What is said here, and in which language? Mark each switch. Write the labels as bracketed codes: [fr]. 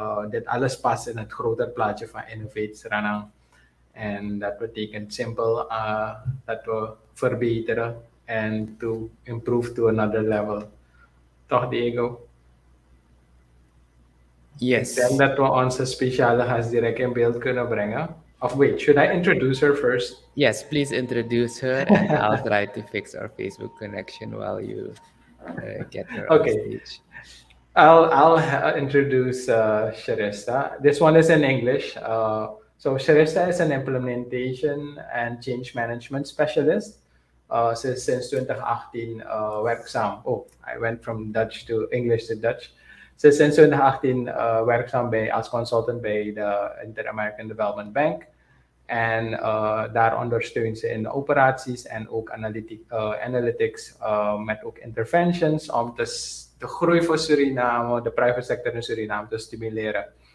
[nl] Dit alles past in het groter plaatje van Innovate Sranan. En dat betekent simpel dat we verbeteren en [en] to improve to another level. [nl] Toch, Diego? [en] Yes. [nl] Ik denk dat we onze speciale gast direct in beeld kunnen brengen. [en] Of wait, should I introduce her first? Yes, please introduce her and I'll try to fix our Facebook connection while you get her on stage. I'll introduce Shreshta. This one is in English. So Shreshta is an implementation and change management specialist. Since 2018 [nl] werkzaam. [en] Oh, I went from Dutch to English to Dutch. [nl] Sinds 2018 werkzaam als consultant bij de Inter-American Development Bank. En daar ondersteunt ze in de operaties en ook analytics met ook interventions om de groei voor Suriname, de private sector in Suriname te stimuleren.